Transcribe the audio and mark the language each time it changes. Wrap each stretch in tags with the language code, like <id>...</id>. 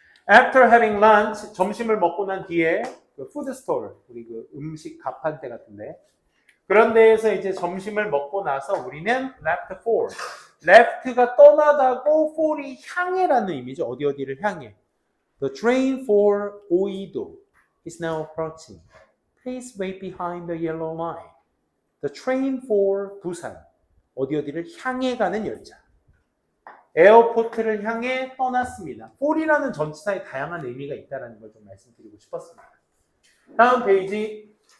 <en>After having lunch,</en> <ko>점심을 먹고 난 뒤에 그 푸드 스토어, 우리 그 음식 가판대 같은데 그런 데에서 이제 점심을 먹고 나서 우리는</ko> <en>left for.</en> <ko>left가 떠나다고 for이 향해라는 의미죠. 어디를 향해.</ko> <en>The train for 오이도 is now approaching. Please wait behind the yellow line. The train for 부산.</en> <ko>어디를 향해 가는 열차. 에어포트를 향해 떠났습니다. for이라는 전치사에 다양한 의미가 있다는 걸 좀 말씀드리고 싶었습니다. 다음 페이지.</ko>